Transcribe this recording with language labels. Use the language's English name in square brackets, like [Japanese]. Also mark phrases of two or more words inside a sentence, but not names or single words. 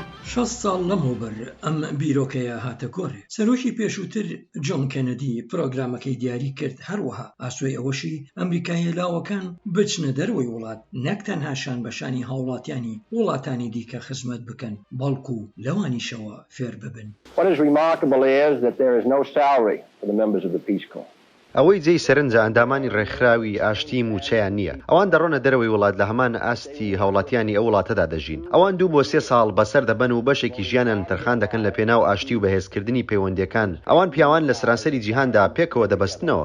[Central Kurdish] 60 ساڵ لەمەوبەر ئەم بیرۆکەیە هاتە گۆڕێ. سەرۆکی پێشووتر جۆن کەنەدی پرۆگرامەکەی دیاری کرد، هەروەها ئاسوی ئەوەشی ئەمریکای هێلاوەکان بچنە دەروەی وڵات، نەک تەنها شان بەشانی هاوڵاتیانی وڵاتانی دیکە خزمەت بکەن، بەڵکو لەوانیشەوە فێر ببن. [English] What is remarkable is that there is no salary for the members of the Peace Corps. [Central Kurdish] ئەوەی جێی سەرنجە ئەندامانی ڕێکخراوی ئاشتی موچەیان نییە. ئەوان دەڕۆنە دەرەوەی وڵات لە هەمان ئاستی هاوڵاتیانی ئەو وڵاتەدا دەژین. ئەوان 2 بۆ 3 ساڵ بەسەر دەبەن و بەشێکی ژیانیان تەرخان دەکەن لە پێناو ئاشتی و بەهێزکردنی پەیوەندیەکان. ئەوان پیاوان لە سەرانسەری جیهاندا پێکەوە دەبەستنەوە.